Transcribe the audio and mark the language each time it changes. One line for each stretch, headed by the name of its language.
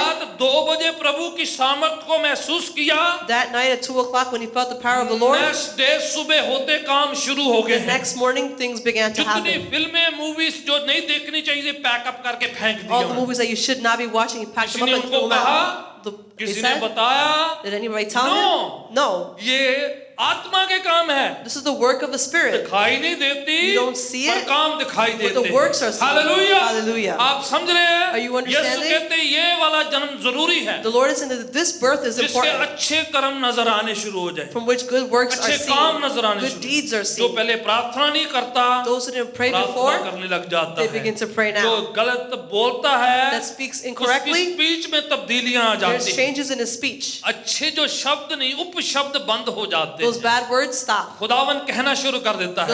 Hindi: रात 2 बजे प्रभु की सामर्थ को महसूस किया,
English: That night at 2 o'clock when he felt the power of the Lord, next day
Hindi: सुबह होते काम शुरू हो गए
English: the
Hindi: हैं।
English: next morning things began to
Hindi: जितनी
English: happen.
Hindi: फिल्में मूवीज जो नहीं देखनी चाहिए पैकअप करके फेंक दी
English: All the
Hindi: उन्होंने।
English: movies that you should not be watching, he packed
Hindi: किसी
English: them
Hindi: ने
English: up and
Hindi: उनको
English: threw them
Hindi: कहा,
English: out. They
Hindi: किसी ने
English: said,
Hindi: बताया,
English: did anybody tell No. him? No.
Hindi: ये आत्मा के काम है,
English: This is the work of the Spirit.
Hindi: दिखाई नहीं देती,
English: You don't see
Hindi: पर
English: it,
Hindi: काम दिखाई
English: but
Hindi: देते
English: the works are
Hindi: हैं।
English: seen.
Hindi: Hallelujah,
English: Hallelujah.
Hindi: आप समझ रहे हैं?
English: Are you
Hindi: Yeshu
English: understanding?
Hindi: कहते हैं ये वाला जन्म जरूरी है,
English: The Lord is saying that this birth is
Hindi: जिसके
English: important,
Hindi: अच्छे कर्म नजर आने शुरू हो जाए,
English: from which good works are
Hindi: अच्छे काम
English: seen,
Hindi: नजर आने
English: good
Hindi: शुरू,
English: deeds are
Hindi: जो
English: seen.
Hindi: पहले प्रार्थना नहीं करता,
English: Those who didn't pray
Hindi: प्रार्थना
English: before,
Hindi: करने लग जाता
English: they
Hindi: है,
English: begin to pray
Hindi: जो
English: now.
Hindi: गलत बोलता है,
English: That speaks
Hindi: उसकी
English: incorrectly,
Hindi: स्पीच में तब्दीलियां आ
English: there's
Hindi: जाती हैं,
English: changes in his speech.
Hindi: अच्छे जो शब्द नहीं उपशब्द बंद हो जाते
English: Those
Hindi: हैं,
English: bad words stop.
Hindi: खुदावन कहना शुरू कर देता है,